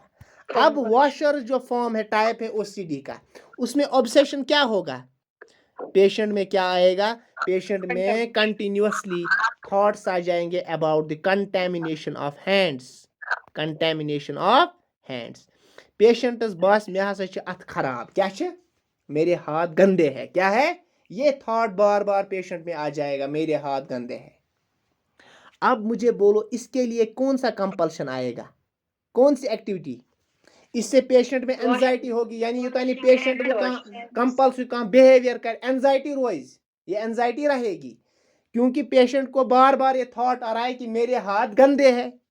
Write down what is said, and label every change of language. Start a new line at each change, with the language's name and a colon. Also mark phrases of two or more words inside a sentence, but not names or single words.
Hindi: अब वॉशर जो फॉर्म है, टाइप है ओसीडी का, उसमें ऑब्सेशन क्या होगा? पेशेंट में क्या आएगा? पेशेंट में
English: continuously thoughts
Hindi: आ जाएंगे
English: about the contamination of hands. contamination of hands.
Kashmiri: पेशेंटस बस मे हसा छ अथ खराब, क्या छ?
Hindi: मेरे हाथ गंदे हैं। क्या है? ये थॉट बार बार पेशेंट में आ जाएगा, मेरे हाथ गंदे हैं। अब मुझे बोलो, इसके लिए कौन सा कंपल्शन आएगा? कौन सी एक्टिविटी? इससे पेशेंट में एंजाइटी होगी, यानी ये पेशेंट वो कंपल्सिव का बिहेवियर कर, एंजाइटी रोज, ये एंजाइटी रहेगी, क्योंकि पेशेंट को बार बार ये थॉट आ रहा है कि मेरे हाथ गंदे हैं।